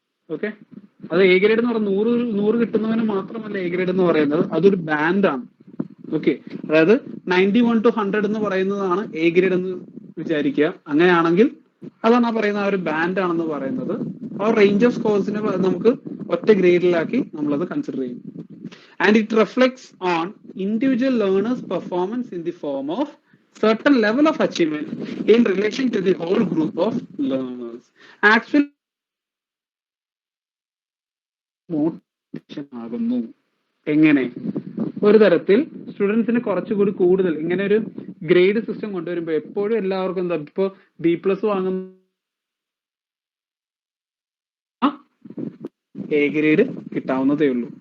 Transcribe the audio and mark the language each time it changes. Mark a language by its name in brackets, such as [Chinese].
[Malayalam] Okay, അത് A grade എന്ന് പറയുന്നത് 100 കിട്ടുന്നവന് മാത്രമല്ല എ ഗ്രേഡ് എന്ന് പറയുന്നത്, അതൊരു ബാൻഡാണ്. ഓക്കെ, അതായത് 91 to 100 എന്ന് പറയുന്നതാണ് എ ഗ്രേഡ് എന്ന് വിചാരിക്കുക. അങ്ങനെയാണെങ്കിൽ അതാണ് ആ പറയുന്ന ഒരു ബാൻഡ് ആണെന്ന് പറയുന്നത്. ആ റേഞ്ച് ഓഫ് സ്കോർസിനെ നമുക്ക് ഒറ്റ ഗ്രേഡിലാക്കി നമ്മളത് കൺസിഡർ ചെയ്യും. [English] And it reflects on individual learners performance in the form of certain level of achievement in relation to the whole group of learners. [Malayalam] Actually motivation ആകുന്നു. എങ്ങനെ? ഒരു തരത്തിൽ സ്റ്റുഡൻസിന് കുറച്ചുകൂടി കൂടുതൽ ഇങ്ങനെ ഒരു ഗ്രേഡ് സിസ്റ്റം കൊണ്ടുവരുമ്പോൾ എപ്പോഴും എല്ലാവർക്കും എന്താ, ഇപ്പൊ B+ വാങ്ങുന്ന എ ഗ്രേഡ് കിട്ടാവുന്നതേ ഉള്ളൂ.